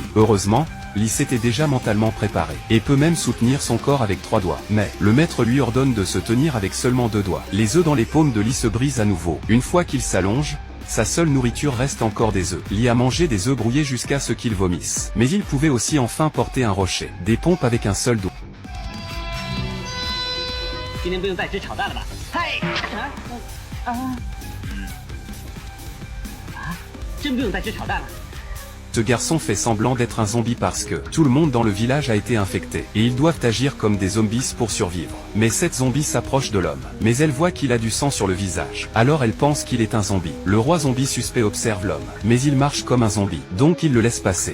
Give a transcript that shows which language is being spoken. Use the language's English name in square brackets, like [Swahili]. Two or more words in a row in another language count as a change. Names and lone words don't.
[French] Heureusement, Lee s'était déjà mentalement préparé, et peut même soutenir son corps avec 3 doigts. Mais, le maître lui ordonne de se tenir avec seulement 2 doigts. Les œufs dans les paumes de Lee se brisent à nouveau. Une fois qu'il s'allonge, sa seule nourriture reste encore des œufs. Lee a mangé des œufs brouillés jusqu'à ce qu'il vomisse. Mais il pouvait aussi enfin porter un rocher. Des pompes avec un seul doigt. [Chinese] 今天不用再吃炒蛋了吧？嗨，真不用再吃炒蛋了。 [French] Ce garçon fait semblant d'être un zombie parce que tout le monde dans le village a été infecté, et ils doivent agir comme des zombies pour survivre. Mais cette zombie s'approche de l'homme, mais elle voit qu'il a du sang sur le visage. Alors elle pense qu'il est un zombie. Le roi zombie suspect observe l'homme, mais il marche comme un zombie, donc il le laisse passer.